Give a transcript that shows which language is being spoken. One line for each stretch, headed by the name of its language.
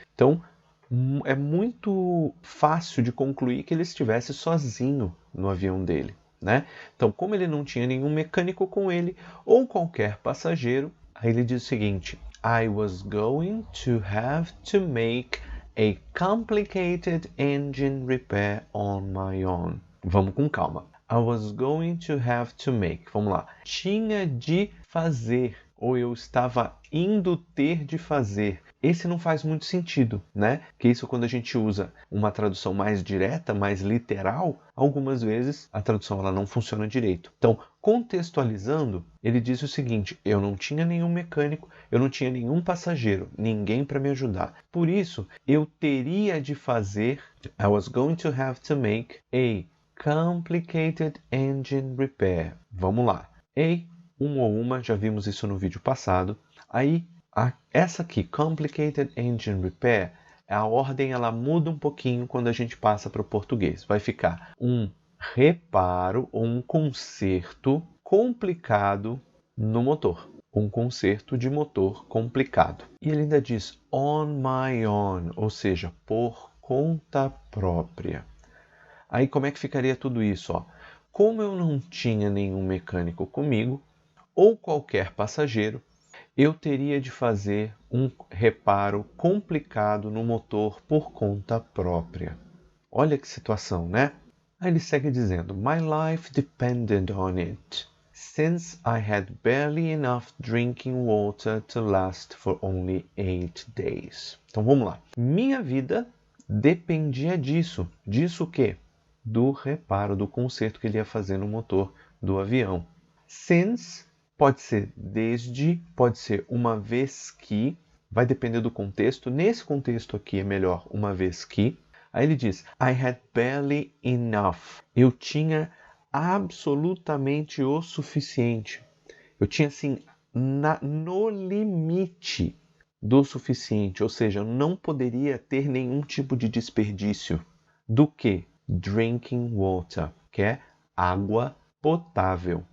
Portuguese: Então, é muito fácil de concluir que ele estivesse sozinho no avião dele, né? Então, como ele não tinha nenhum mecânico com ele, ou qualquer passageiro, aí ele diz o seguinte:
English: I was going to have to make a complicated engine repair on my own.
Portuguese: Vamos com calma.
English: I was going to have to make.
Portuguese: Vamos lá. Tinha de fazer, ou eu estava indo ter de fazer. Esse não faz muito sentido, né? Que isso, quando a gente usa uma tradução mais direta, mais literal, algumas vezes a tradução ela não funciona direito. Então, contextualizando, ele diz o seguinte: eu não tinha nenhum mecânico, eu não tinha nenhum passageiro, ninguém para me ajudar. Por isso, eu teria de fazer,
English: I was going to have to make a complicated engine repair.
Portuguese: Vamos lá. Um ou uma, já vimos isso no vídeo passado. Aí, essa aqui, complicated engine repair, a ordem ela muda um pouquinho quando a gente passa para o português. Vai ficar um reparo ou um conserto complicado no motor. Um conserto de motor complicado. E ele ainda diz
English: on my own,
Portuguese: ou seja, por conta própria. Aí como é que ficaria tudo isso? Ó? Como eu não tinha nenhum mecânico comigo, ou qualquer passageiro, eu teria de fazer um reparo complicado no motor por conta própria. Olha que situação, né? Aí ele segue dizendo:
English: My life depended on it, since I had barely enough drinking water to last for only 8 days.
Portuguese: Então vamos lá. Minha vida dependia disso. Disso o quê? Do reparo, do conserto que ele ia fazer no motor do avião. Since pode ser desde, pode ser uma vez que, vai depender do contexto. Nesse contexto aqui é melhor uma vez que. Aí ele diz,
English: I had barely enough.
Portuguese: Eu tinha absolutamente o suficiente. Eu tinha assim, no limite do suficiente. Ou seja, eu não poderia ter nenhum tipo de desperdício. Do que?
English: Drinking water,
Portuguese: que é água potável.